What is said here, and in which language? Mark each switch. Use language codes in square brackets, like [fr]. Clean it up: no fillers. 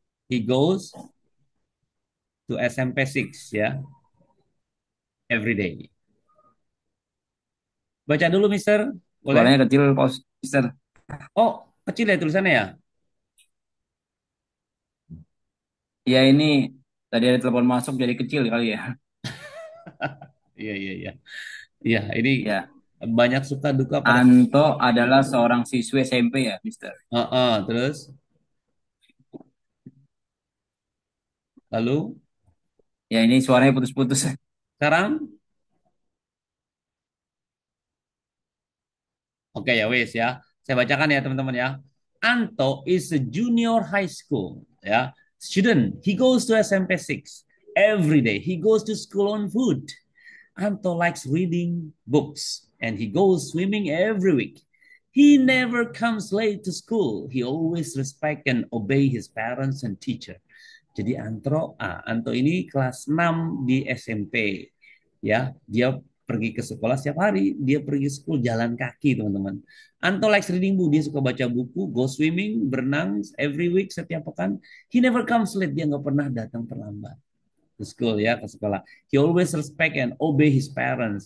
[en] He goes to SMP 6 ya, every day. [id] Baca dulu, Mister. Boleh? Suaranya kecil, Mister. Oh, kecil ya tulisannya ya? Ya ini tadi ada telepon masuk jadi kecil kali ya. Iya, iya, iya. Iya, ini Ya. banyak suka duka pada. Anto adalah seorang siswa SMP ya, Mister. Terus lalu Ya ini suaranya putus-putus. sekarang, oke ya wes ya. Saya bacakan ya teman-teman ya. [en] Anto is a junior high school ya. Student, he goes to SMP 6 every day. He goes to school on foot. Anto likes reading books and he goes swimming every week. He never comes late to school. He always respect and obey his parents and teacher. [id] Jadi Anto ini kelas 6 di SMP. Ya, dia pergi ke sekolah setiap hari. Dia pergi sekolah jalan kaki, teman-teman. [en] Anto likes reading book. [id] Dia suka baca buku, [en] go swimming, [id] berenang [en] every week, [id] setiap pekan. [en] He never comes late. [id] Dia nggak pernah datang terlambat [en] to school, [id] ya, ke sekolah. [en] He always respect and obey his parents.